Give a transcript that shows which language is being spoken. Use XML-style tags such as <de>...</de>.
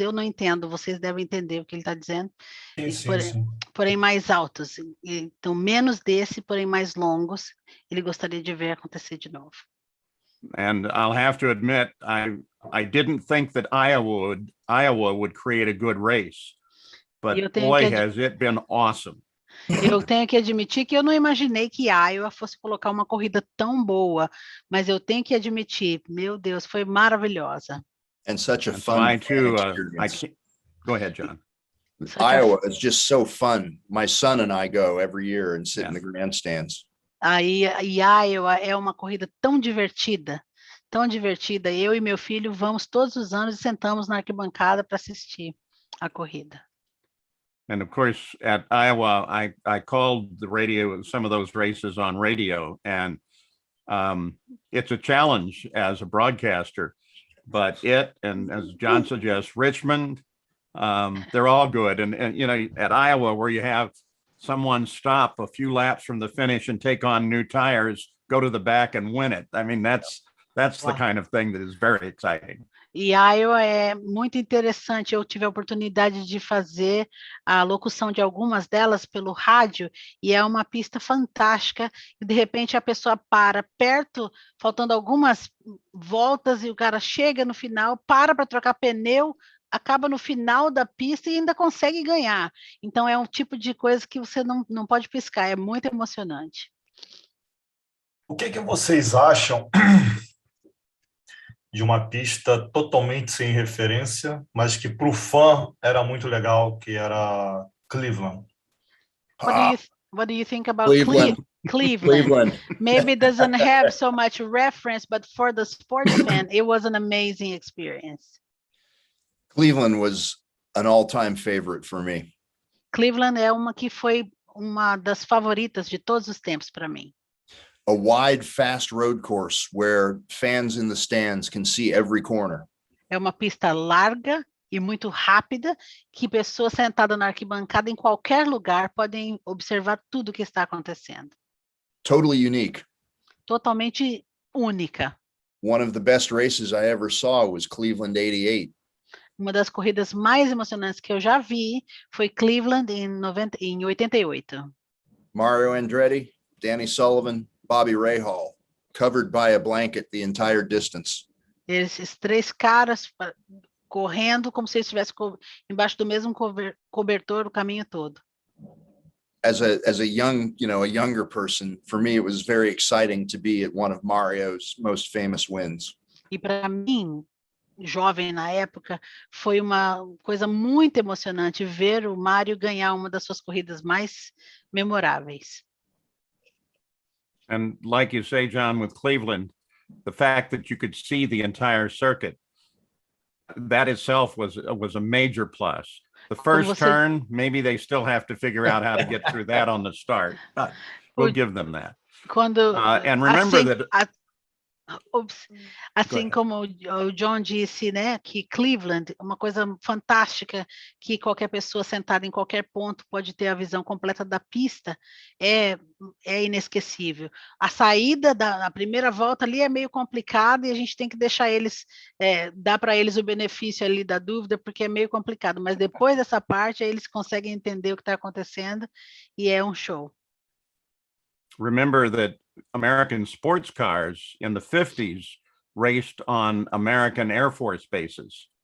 <pt>Eu não entendo, vocês devem entender o que ele está dizendo. Sim. Porém mais altos. Então, menos desse, porém mais longos, ele gostaria de ver acontecer de novo.</pt> <en>And I'll have to admit, I didn't think that Iowa would create a good race, but boy, has it been awesome.</en> <pt>Eu tenho que admitir que eu não imaginei que Iowa fosse colocar uma corrida tão boa, mas eu tenho que admitir, meu Deus, foi maravilhosa.</pt> <en>And such a fun experience. Go ahead, John. Iowa is just so fun. My son and I go every year and sit in the grandstands.</en> <pt>E Iowa é uma corrida tão divertida. Eu e meu filho vamos todos os anos e sentamos na arquibancada para assistir a corrida.</pt> <en>And of course, at Iowa, I called some of those races on radio, and it's a challenge as a broadcaster, but and as John suggests, Richmond, they're all good. And you know, at Iowa, where you have someone stop a few laps from the finish and take on new tires, go to the back and win it. I mean, that's the kind of thing that is very exciting.</en> <pt>E Iowa é muito interessante. Eu tive a oportunidade de fazer a locução de algumas delas pelo rádio, e é uma pista fantástica. E de repente a pessoa para perto, faltando algumas voltas, e o cara chega no final, para trocar pneu, acaba no final da pista e ainda consegue ganhar. Então é um tipo de coisa que você não pode piscar, é muito emocionante. O que vocês acham de uma pista totalmente sem referência, mas que para o fã era muito legal, que era Cleveland?</pt> <en>What do you think about Cleveland. Cleveland? Cleveland. Maybe it doesn't have so much reference, but for the sports fan, it was an amazing experience. Cleveland was an all-time favorite for me.</en> <pt>Cleveland é uma que foi uma das favoritas de todos os tempos para mim.</pt> <en>A wide, fast road course where fans in the stands can see every corner.</en> <pt>É uma pista larga e muito rápida, que pessoas sentadas na arquibancada em qualquer lugar podem observar tudo o que está acontecendo.</pt> <en>Totally unique.</en> <pt>Totalmente única.</pt> <en>One of the best races I ever saw was Cleveland 88.</en> <pt>Uma das corridas mais emocionantes que eu já vi foi Cleveland em 88.</pt> <en>Mario Andretti, Danny Sullivan, Bobby Rahal, covered by a blanket the entire distance.</en> <pt>Esses três caras correndo como se estivessem embaixo do mesmo cobertor o caminho todo.</pt> <en>As a young, a younger person, for me, it was very exciting to be at one of Mario's most famous wins.</en> <pt>E para mim, jovem na época, foi uma coisa muito emocionante ver o Mário ganhar uma das suas corridas mais memoráveis.</pt> <en>And like you say, John, with Cleveland, the fact that you could see the entire circuit, that itself was a major plus. The first turn, maybe they still have to figure out how to get through that on the start. We'll give them that. And remember that...</en> <pt>Assim como o John disse, né, que Cleveland, uma coisa fantástica, que qualquer pessoa sentada em qualquer ponto pode ter a visão completa da pista, é inesquecível. A saída da primeira volta ali é meio complicada e a gente tem que deixar eles, dar para eles o benefício ali da dúvida, porque é meio complicado, mas depois dessa parte aí eles conseguem entender o que está acontecendo e é um show.</pt> <en>Remember that American sports cars in the 50s raced on American Air Force bases.</en>